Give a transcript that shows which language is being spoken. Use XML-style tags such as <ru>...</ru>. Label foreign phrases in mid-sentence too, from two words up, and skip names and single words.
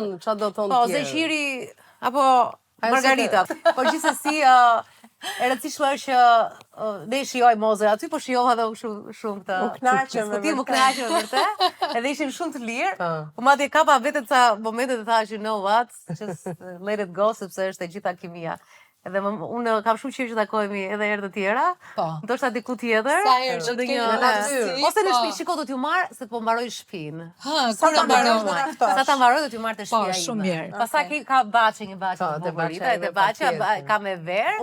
<sq>Çfarë do thonë Po, tjerë. Zeqiri apo Margarita. Po gjithsesi e rëndësishme është që ne shijoj Mozën aty, po shijova edhe shumë këtë. U kënaqem me Më kënaqem me vërtet. Edhe ishim shumë të lirë. Po madje kapa vetë ca momente të thash,</sq> <en>you know what, just let it go</en> <sq>sepse është e gjitha kimia. Edhe unë kam shumë qejf që takohemi edhe herë të tjera. Ndoshta diku tjetër. Sa herë që kemi ose në shtëpi, shiko do t'ju marr se po mbaroj shtëpinë. Sa ta mbaroj? Sa ta mbaroj do t'ju marr te shtëpia ime. Shumë mirë. Pastaj ka baçe, një baçe të bukurita, edhe baçe ka me verë.</sq>